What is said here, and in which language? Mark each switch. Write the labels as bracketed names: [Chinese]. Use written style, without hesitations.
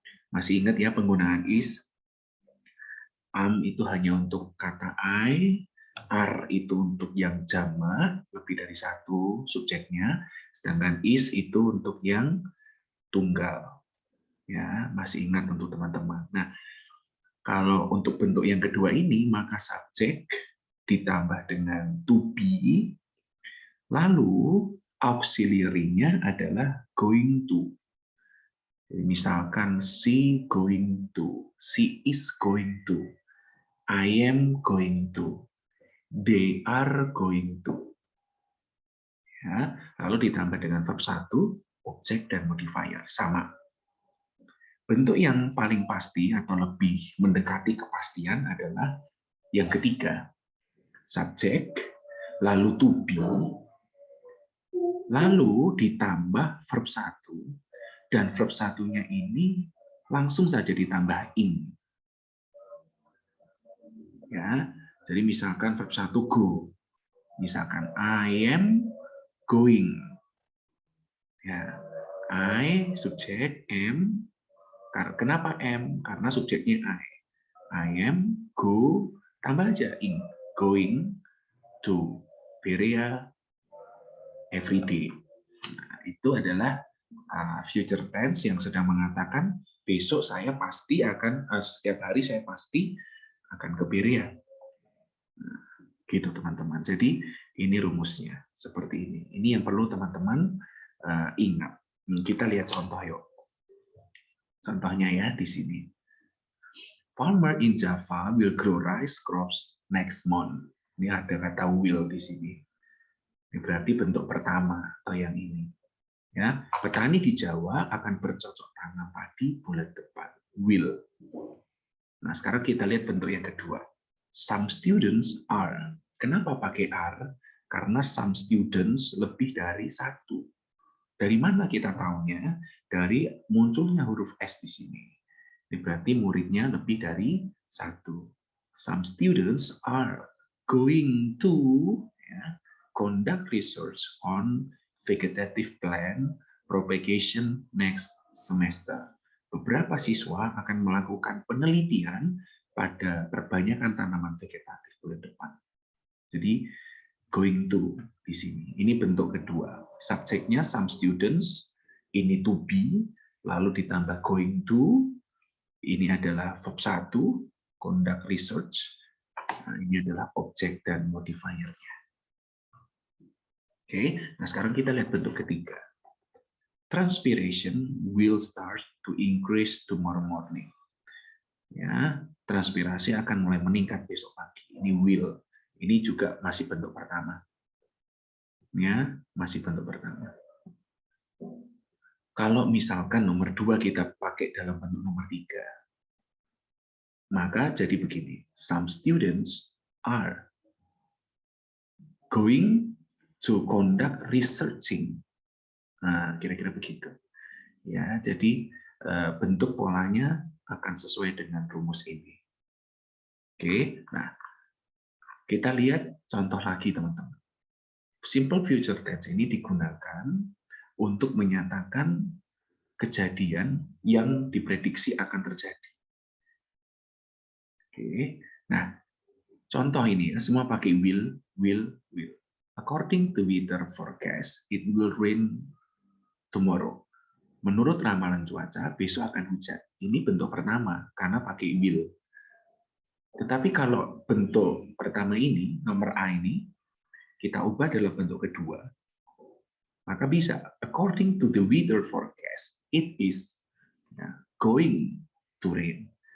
[Indonesian] Masih ingat ya penggunaan is? Am itu hanya untuk kata I, are itu untuk yang jamak, lebih dari satu subjeknya, sedangkan is itu untuk yang tunggal. Ya, masih ingat untuk teman-teman. Nah, kalau untuk bentuk yang kedua ini, maka subjek ditambah dengan to be, lalu auxiliary-nya adalah going to. [English] Jadi misalkan she going to, she is going to, I am going to, they are going to. [Indonesian] Ya, lalu ditambah dengan verb 1, objek dan modifier. Sama. Bentuk yang paling pasti atau lebih mendekati kepastian adalah yang ketiga. Subjek, lalu to be, lalu ditambah verb 1, dan verb 1-nya ini langsung saja ditambah in. Ya, jadi misalkan verb 1 go. Misalkan [English] I am going. [Indonesian] Ya, I subjek, am. Kenapa am? Karena subjeknya I. I am go tambah aja in. [English] Going to Berea every day. [Indonesian] Nah, itu adalah future tense yang sedang mengatakan besok saya pasti akan setiap hari saya pasti akan ke Berea. Nah, gitu teman-teman. Jadi ini rumusnya seperti ini. Ini yang perlu teman-teman ingat. Kita lihat contoh yuk. Contohnya ya di sini. [English] Farmer in Java will grow rice crops next month. [Indonesian] Ini ada kata will di sini. Ini berarti bentuk pertama atau yang ini. Ya, petani di Jawa akan bercocok tanam padi bulan depan. Will. Nah, sekarang kita lihat bentuk yang kedua. [English] Some students are. [Indonesian] Kenapa pakai are? Karena some students lebih dari satu. Dari mana kita tahunya? Dari munculnya huruf S di sini. Ini berarti muridnya lebih dari satu. [English] Some students are going to conduct research on vegetative plant propagation next semester. [Indonesian] Beberapa siswa akan melakukan penelitian pada perbanyakan tanaman vegetatif bulan depan. Jadi going to di sini. Ini bentuk kedua. Subjeknya some students, ini to be, lalu ditambah going to, ini adalah verb 1, conduct research. Nah, ini adalah objek dan modifiernya. Oke, nah sekarang kita lihat bentuk ketiga. [English] Transpiration will start to increase tomorrow morning. [Indonesian] Ya, transpirasi akan mulai meningkat besok pagi. Ini will. Ini juga masih bentuk pertama. Ya, masih bentuk pertama. Kalau misalkan nomor 2 kita pakai dalam bentuk nomor 3, maka jadi begini. [English] Some students are going to conduct researching. [Indonesian] Nah, kira-kira begitu. Ya, jadi bentuk polanya akan sesuai dengan rumus ini. Oke, nah kita lihat contoh lagi teman-teman. Simple future tense ini digunakan untuk menyatakan kejadian yang diprediksi akan terjadi. Oke, nah contoh ini ya, semua pakai will. [English] According to weather forecast, it will rain tomorrow. [Indonesian] Menurut ramalan cuaca, besok akan hujan. Ini bentuk pertama, karena pakai will. Tetapi kalau bentuk pertama ini, nomor A ini, kita ubah dalam bentuk kedua, maka bisa, [English] according to the weather forecast, it is going to rain.